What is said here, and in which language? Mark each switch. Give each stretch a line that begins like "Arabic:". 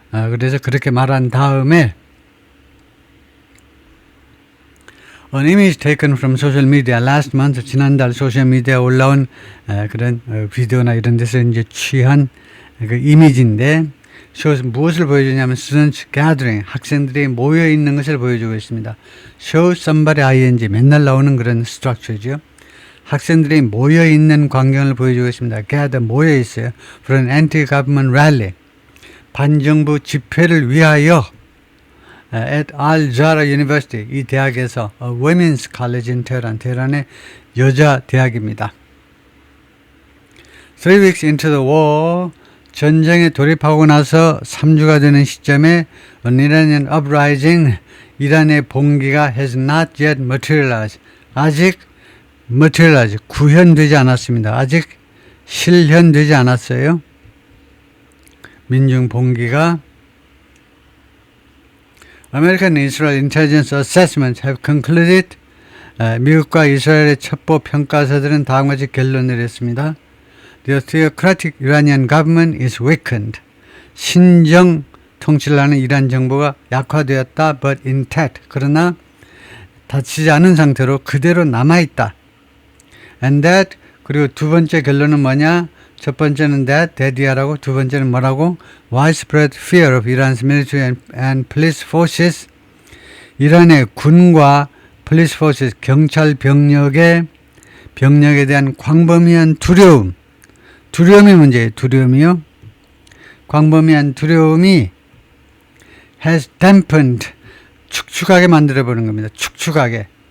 Korean: 그래서 그렇게 말한 다음에
English: An image taken from social media last month,
Korean: 지난달 소셜미디어에 올라온 그런 비디오나 이런 데서 이제 취한 그 이미지인데 무엇을 보여주냐면
English: students gathering,
Korean: 학생들이 모여 있는 것을 보여주고 있습니다.
English: show somebody ing,
Korean: 맨날 나오는 그런 스트럭처죠. 학생들이 모여 있는 광경을 보여주고 있습니다. gather, 모여 있어요.
English: for an anti-government rally,
Korean: 반정부 집회를 위하여
English: at Al-Azhar University, 이 대학에서 Women's College in Tehran,
Korean: 테헤란의 여자 대학입니다.
English: 3 weeks into the war,
Korean: 전쟁에 돌입하고 나서 3주가 되는 시점에
English: an Iranian uprising,
Korean: 이란의 봉기가
English: has not yet materialized,
Korean: 아직 구현되지 않았습니다. 아직 실현되지 않았어요. 민중 봉기가
English: American and Israel intelligence assessments have concluded,
Korean: 미국과 이스라엘의 첩보 평가사들은 다음과 같이 결론을 내렸습니다.
English: The theocratic Iranian government is weakened.
Korean: 신정 통치를 하는 이란 정부가 약화되었다.
English: But intact.
Korean: 그러나 다치지 않은 상태로 그대로 남아있다. And that, 그리고 두 번째 결론은 뭐냐? 첫 번째는 that이라고, 두 번째는 뭐라고?
English: Widespread fear of Iran's military and police forces.
Korean: 이란의 군과 police forces, 경찰 병력에 대한 광범위한 두려움이 문제예요. 두려움이요. 광범위한 두려움이
English: has dampened,
Korean: 축축하게 만들어버리는 겁니다. 축축하게.